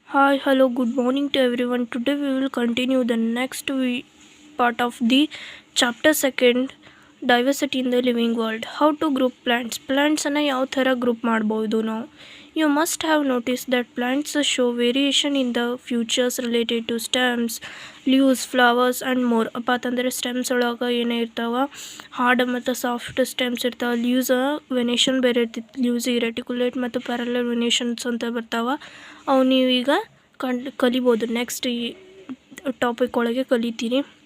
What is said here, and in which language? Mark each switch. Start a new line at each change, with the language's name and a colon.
English: Hi, hello, good morning to everyone. Today we will continue the next part of the chapter second, diversity in the living world. How to group plants.
Kannada: Plants ಅನ್ನು ಯಾವ ಥರ group ಮಾಡ್ಬೋದು ನಾವು.
English: You must have noticed that plants show variation in the features related to stems, leaves, flowers and more.
Kannada: ಅಪ್ಪ ಅಂತಂದರೆ stems ಒಳಗೆ ಏನೇ ಇರ್ತಾವ ಹಾರ್ಡ್ ಮತ್ತು ಸಾಫ್ಟ್ ಸ್ಟೆಮ್ಸ್ ಇರ್ತಾವೆ. ಲೀವ್ಸ್ ವೆನೇಷನ್ ಬೇರೆ ಇರ್ತೈತಿ. ಲೀವ್ಸ್ ರೆಟಿಕ್ಯುಲೇಟ್ ಮತ್ತು ಪ್ಯಾರಲಲ್ ವೆನೇಷನ್ಸ್ ಅಂತ ಬರ್ತಾವೆ. ಅವು ನೀವೀಗ ಕಲಿಬೋದು. ನೆಕ್ಸ್ಟ್ ಈ ಟಾಪಿಕ್ ಒಳಗೆ ಕಲಿತೀರಿ.